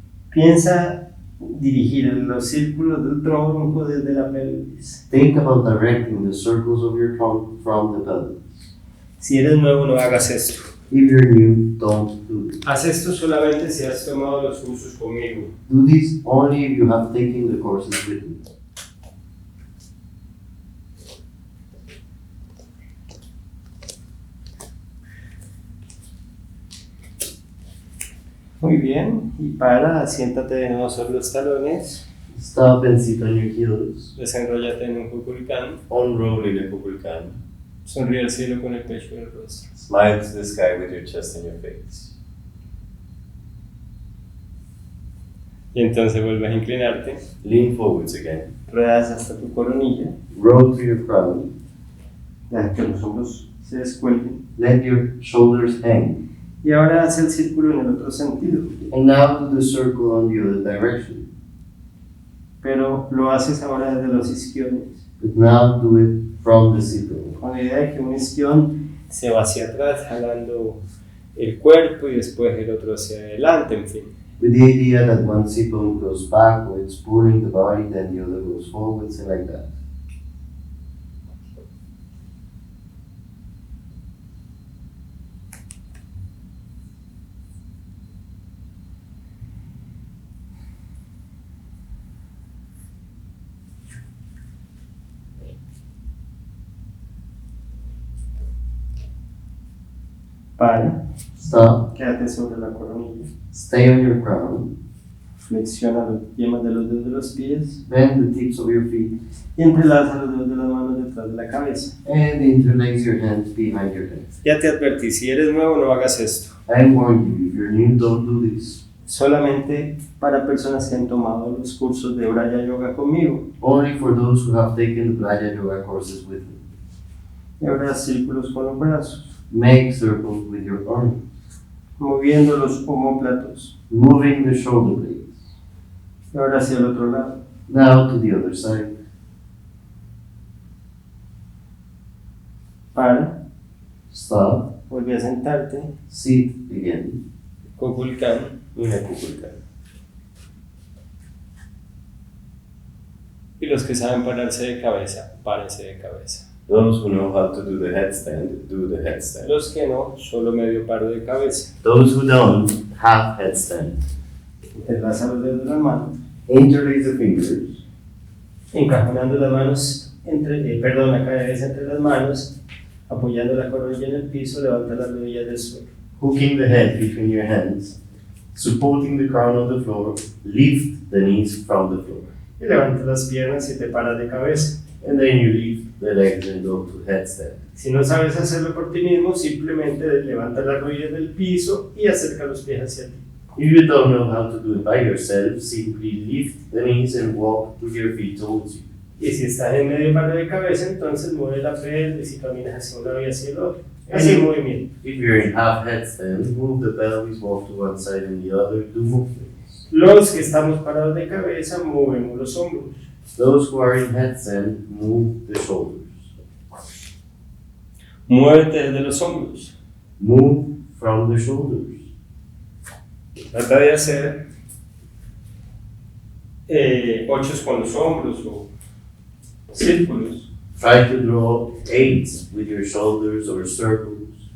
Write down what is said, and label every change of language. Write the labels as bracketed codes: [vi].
[es] Piensa dirigir los círculos del tronco desde la pelvis. [en] Think about directing the circles of your trunk from the pelvis. [es] Si eres nuevo, no hagas esto. [en] If you're new, don't do it. [es] Haz esto solamente si has tomado los cursos conmigo. [en] Do this only if you have taken the courses with me. [es] Muy bien, y para, siéntate de nuevo sobre los talones, [en] Stop and sit on your heels. [es] desenróllate en un Kukulkan, [en] Unroll in a Kukulkan. [es] sonríe al cielo con el pecho en el rostro. [en] Smile to the sky with your chest and your face. [es] Y entonces vuelves a inclinarte, [en] Lean forwards again. [es] ruedas hasta tu coronilla, [en] Roll to your crown. [es] deja que los hombros se descuelguen. [en] Let your shoulders hang. [es] Y ahora haz el círculo en el otro sentido, [en] And now do the circle on the other direction. [es] pero lo haces ahora desde los isquiones, [en] But now do it from the sit-bone. [es] con la idea de que un isquión se va hacia atrás, jalando el cuerpo y después el otro hacia adelante, en fin. [en] With the idea that one sit-bone goes backwards, pulling the body, then the other goes forwards, and like that. [es] Para, [en] Stop. [es] quédate sobre la coronilla, [en] Stay on your crown. [es] flexiona las yemas de los dedos de los pies [en] Bend the tips of your feet. [es] y entrelaza los dedos de las manos detrás de la cabeza. [en] And interlace your hands behind your head. [es] Ya te advertí, si eres nuevo no hagas esto. [en] I warn you, if you're new, don't do this. [es] Solamente para personas que han tomado los cursos de Braya Yoga conmigo. [en] Only for those who have taken the Playa Yoga courses with me. [es] Y ahora círculos con los brazos, [en] Make circles with your arms, [es] moviendo los omóplatos. [en] moving the shoulder blades. [es] Y ahora hacia el otro lado. [en] Now to the other side. [es] Para, [en] Stop. [es] vuelve a sentarte. [en] Sit again. [es] Kukulkan. Una kukulkan. Y los que saben pararse de cabeza, párense de cabeza. [en] Those who know how to do the headstand, do the headstand. [es] Los que no, solo medio paro de cabeza. [en] Those who don't, half headstand. [es] Entrelaza los dedos de las manos, [en] Interlace the fingers. [es] encajonando las manos la cabeza entre las manos, apoyando la coronilla en el piso, levanta las rodillas del suelo. [en] Hooking the head between your hands. Supporting the crown on the floor. Lift the knees from the floor. [es] Y levanta las piernas y te paras de cabeza. [en] And then you lift the legs and go to headstand. [es] Si no sabes hacerlo por ti mismo, simplemente levanta las rodillas del piso y acerca los pies hacia ti. [en] If you don't know how to do it by yourself, simply lift the knees and walk with your feet towards you. [es] Y si estás en medio paro de cabeza, entonces mueve la pelvis y caminas hacia un lado y hacia el otro. Así el movimiento. [en] If you're in half headstand, move the pelvis, walk to one side and the other, do movements. [es] Los que estamos parados de cabeza, movemos los hombros. [en] Those who are in headstand, move the shoulders. [es] Muévete desde los hombros. [en] Move from the shoulders. [es] Trata de hacer ochos con los hombros o círculos. [en] Try to draw eights with your shoulders or circles.